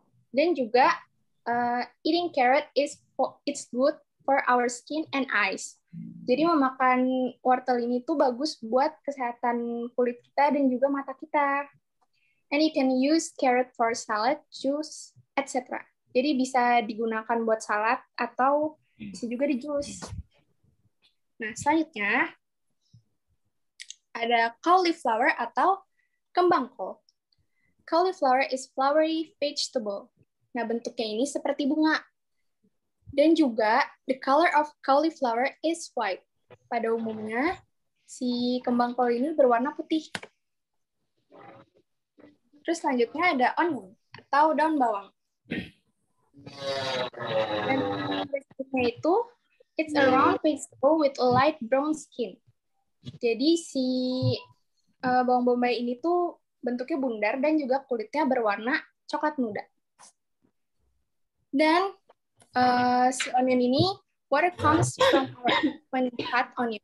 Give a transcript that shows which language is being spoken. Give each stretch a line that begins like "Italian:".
Indonesian: Dan juga,
English: eating carrot it's good for our skin and eyes.
Indonesian: Jadi, memakan wortel ini tuh bagus buat kesehatan kulit kita dan juga mata kita.
English: And you can use carrot for salad, juice, etc.
Indonesian: Jadi, bisa digunakan buat salad atau bisa juga di jus. Nah, selanjutnya, ada cauliflower atau kembang kol.
English: Cauliflower is flowery vegetable.
Indonesian: Nah, bentuknya ini seperti bunga. Dan juga,
English: the color of cauliflower is white.
Indonesian: Pada umumnya, si kembang kol ini berwarna putih. Terus selanjutnya ada onion atau daun bawang. Dan bentuknya itu,
English: it's a round vegetable with a light brown skin.
Indonesian: Jadi si bawang bombay ini tuh bentuknya bundar dan juga kulitnya berwarna coklat muda. Dan si onion ini
English: water comes from our when we cut onion.